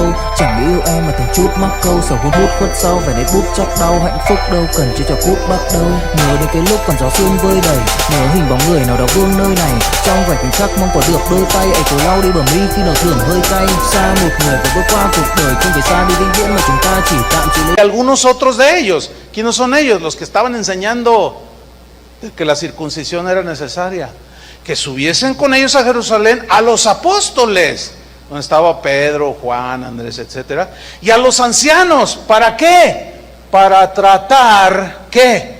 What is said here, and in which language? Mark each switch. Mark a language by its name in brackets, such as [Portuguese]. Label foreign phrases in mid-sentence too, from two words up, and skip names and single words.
[Vietnamese] Chẳng nghĩ yêu em mà từng chút mắc câu, sầu hun hút khuất sau vẻ nét bút chắc đau. Hạnh phúc đâu cần chỉ cho cút bắt đầu. Nhớ đến cái lúc còn gió sương vơi đầy, nhớ hình bóng người nào đó vương nơi này. Trong vài khoảnh khắc mong có được đôi tay ấy cố lau đi bờ mi khi nào thường hơi cay. Xa một người và bước qua cuộc đời không phải xa đi vĩnh viễn mà chúng ta chỉ tạm chịu. [Spanish] Algunos otros de ellos, ¿quiénes son ellos? Los que estaban enseñando que la circuncisión era necesaria, que subiesen con ellos a Jerusalén a los apóstoles, donde estaba Pedro, Juan, Andrés, etcétera, y a los ancianos. ¿Para qué? Para tratar, ¿qué?